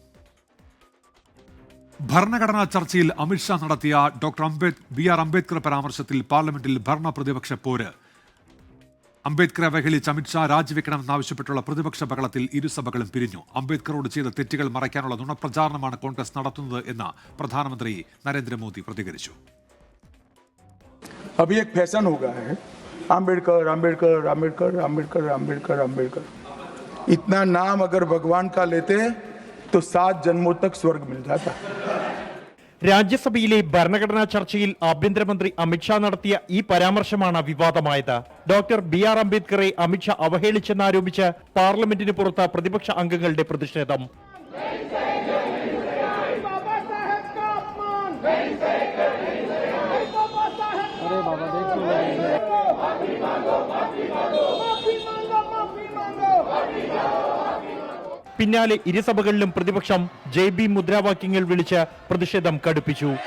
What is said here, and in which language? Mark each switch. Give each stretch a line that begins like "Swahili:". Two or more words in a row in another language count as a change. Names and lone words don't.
Malayalam: ഭരണഘടനാ ചർച്ചയിൽ അമിത്ഷാ നടത്തിയ BR അംബേദ്കർ പരാമർശത്തിൽ പാർലമെന്റിൽ ഭരണ പ്രതിപക്ഷ പോര്. അംബേദ്കറെ അവഹേളിച്ച് അമിത്ഷാ രാജിവെക്കണമെന്നാവശ്യപ്പെട്ടുള്ള പ്രതിപക്ഷ ബഹളത്തിൽ ഇരുസഭകളും പിരിഞ്ഞു. അംബേദ്കറോട് ചെയ്ത തെറ്റുകൾ മറയ്ക്കാനുള്ള നുണപ്രചാരണമാണ് കോൺഗ്രസ് നടത്തുന്നത് എന്ന് പ്രധാനമന്ത്രി നരേന്ദ്രമോദി പ്രതികരിച്ചു.
Hindi: अभी एक फैशन हो गया है, अम्बेडकर अम्बेडकर अम्बेडकर अम्बेडकर अम्बेडकर अम्बेडकर। इतना नाम अगर भगवान का लेते तो 7 जन्मों तक स्वर्ग मिल जाता.
Malayalam: രാജ്യസഭയിലെ ഭരണഘടനാ ചർച്ചയിൽ ആഭ്യന്തരമന്ത്രി അമിത്ഷാ നടത്തിയ ഈ പരാമർശമാണ് വിവാദമായത്. BR അംബേദ്കറെ അമിത്ഷാ അവഹേളിച്ചെന്നാരോപിച്ച് പാർലമെന്റിന് പുറത്ത് പ്രതിപക്ഷ അംഗങ്ങളുടെ പ്രതിഷേധം. പിന്നാലെ ഇരുസഭകളിലും പ്രതിപക്ഷം JB മുദ്രാവാക്യങ്ങൾ വിളിച്ച് പ്രതിഷേധം കടുപ്പിച്ചു.